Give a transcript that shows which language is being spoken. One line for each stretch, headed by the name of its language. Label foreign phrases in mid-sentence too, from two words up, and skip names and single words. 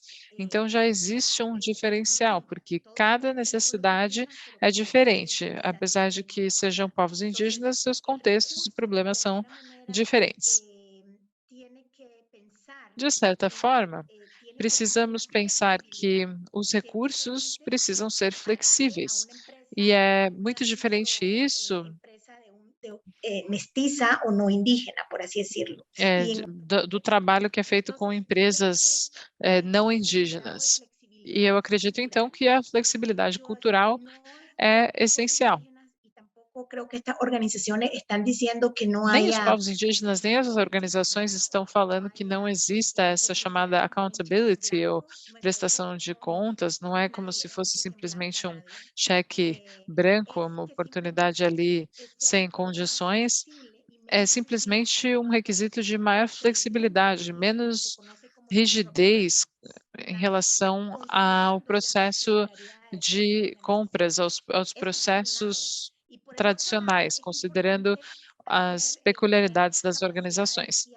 Portuguese: Então, já existe um diferencial, porque cada necessidade é diferente, apesar de que sejam povos indígenas, seus contextos e problemas são diferentes. De certa forma, precisamos pensar que os recursos precisam ser flexíveis, e é muito diferente isso
Spanish: mestiza o no indígena, por así decirlo.
Portuguese: do trabalho que é feito com empresas, não indígenas. E eu acredito, então, que a flexibilidade cultural é essencial.
Spanish: Creo que estas organizaciones están diciendo que no
Portuguese: Nem os
Spanish: haya
Portuguese: povos indígenas, nem as organizações estão falando que não exista essa chamada accountability ou prestação de contas, não é como se fosse simplesmente um cheque branco, uma oportunidade ali sem condições, é simplesmente um requisito de maior flexibilidade, menos rigidez em relação ao processo de compras, aos processos tradicionais, considerando as peculiaridades das organizações.